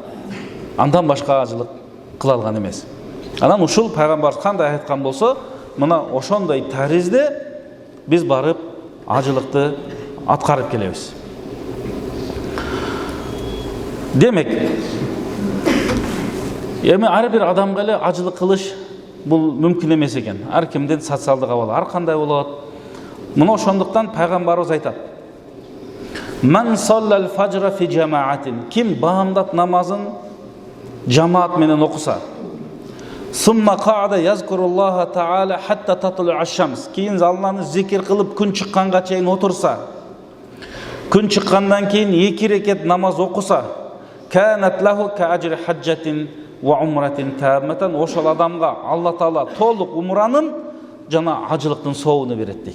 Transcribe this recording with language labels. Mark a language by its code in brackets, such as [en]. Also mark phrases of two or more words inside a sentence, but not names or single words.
[ky] Андан башка ажылык кыла алган эмес. Анан ушул пайгамбар кандай айткан болсо, мына ошондой таризде биз барып ажылыкты аткарып келебиз. Демек, эми ар бир адамга эле ажылык кылыш бул мүмкүн эмес экен. Ар кимдин социалдык абалы ар кандай болот. Мына ошондуктан пайгамбарыбыз айтат: [ar] "من صلى الفجر في جماعة." [ky] Ким баамдат намазын жамаат менен окуса, [ar] "ثم قعد يذكر الله تعالى حتى تطلع الشمس." [ky] Кийин Алланы зикир кылып күн чыкканга чейин отурса, күн чыккандан кийин 2 рекет намаз окуса, [ar] "كانت له كأجر حجة وعمرة تامة." [ky] Ошол адамга Алла Таала толук умранын жана ажылыктын соогуну берет дейт.